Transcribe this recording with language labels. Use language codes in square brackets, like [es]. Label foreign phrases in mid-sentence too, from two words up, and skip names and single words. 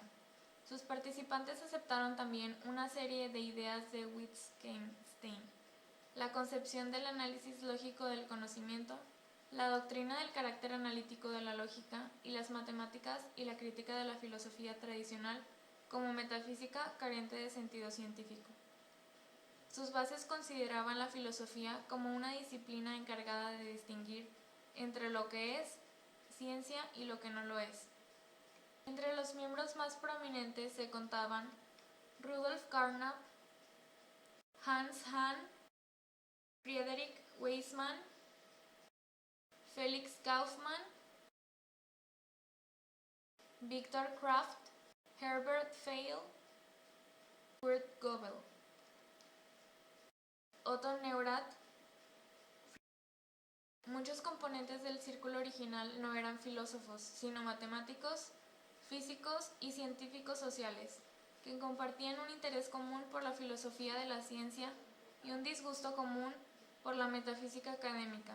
[es] Sus participantes aceptaron también una serie de ideas de Wittgenstein: la concepción del análisis lógico del conocimiento, la doctrina del carácter analítico de la lógica y las matemáticas y la crítica de la filosofía tradicional como metafísica carente de sentido científico. Sus bases consideraban la filosofía como una disciplina encargada de distinguir entre lo que es ciencia y lo que no lo es. Entre los miembros más prominentes se contaban Rudolf Carnap, Hans Hahn, Friedrich Waismann, Felix Kaufmann, Viktor Kraft, Herbert Feil, Kurt Göbel, Otto Neurath. Muchos componentes del círculo original no eran filósofos, sino matemáticos, físicos y científicos sociales, que compartían un interés común por la filosofía de la ciencia y un disgusto común por la metafísica académica.